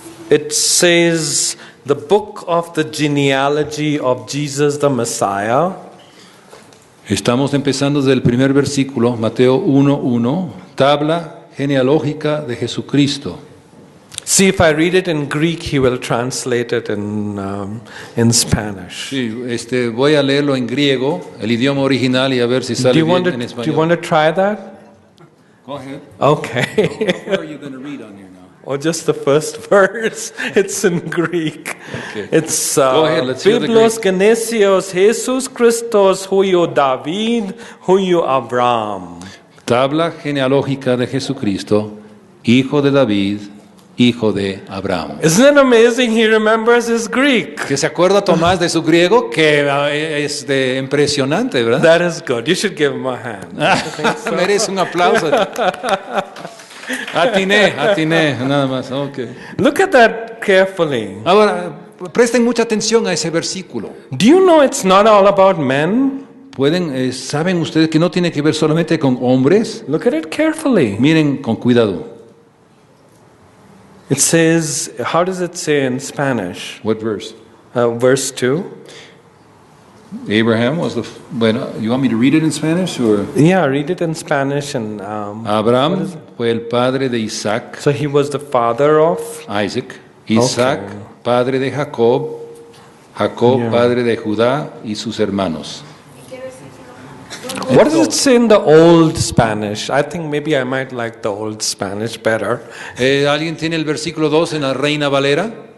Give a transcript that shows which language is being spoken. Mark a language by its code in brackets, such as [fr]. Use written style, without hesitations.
[en] it says the book of the genealogy of Jesus the Messiah. [es] estamos empezando desde el primer versículo, Mateo 1:1, tabla genealógica de Jesucristo. [en] See, if I read it in Greek, he will translate it in Spanish. [es] Sí, voy a leerlo en griego, el idioma original, y a ver si [en] Do [es] sale [en] you want [es] bien en [en] to [es] español. [en] try that? Go ahead. Okay. Where are you going to read on here now? Or just the first verse. It's in Greek. Okay. It's Go ahead, let's hear the [el] Biblos Genesios Jesus Christos huyo David huyo Abraham. [es] Tabla genealógica de Jesucristo, hijo de David, hijo de Abraham. [en] Isn't it amazing? He remembers his Greek. [es] ¿Que se acuerda Tomás de su griego? Que es impresionante, ¿verdad? [en] That is good. You should give him a hand. [es] Merece un aplauso. Atiné, nada más. [en] Okay. Look at that carefully. [es] Ahora, presten mucha atención a ese versículo. [en] Do you know it's not all about men? [es] ¿Saben ustedes que no tiene que ver solamente con hombres? [en] Look at it carefully. [es] Miren con cuidado. [en] It says, how does it say in Spanish? What verse? Verse 2. Abraham was bueno, you want me to read it in Spanish or? Yeah, read it in Spanish. And [es] Abraham fue el padre de Isaac, [en] so he was the father of. [es] Isaac, Isaac, [en] Okay. [es] padre de Jacob, Jacob, [en] Yeah. [es] padre de Judá y sus hermanos. [en] What does it say in the old Spanish? I think maybe I might like the old Spanish better. [es] ¿Alguien tiene el versículo 2 en la Reina Valera?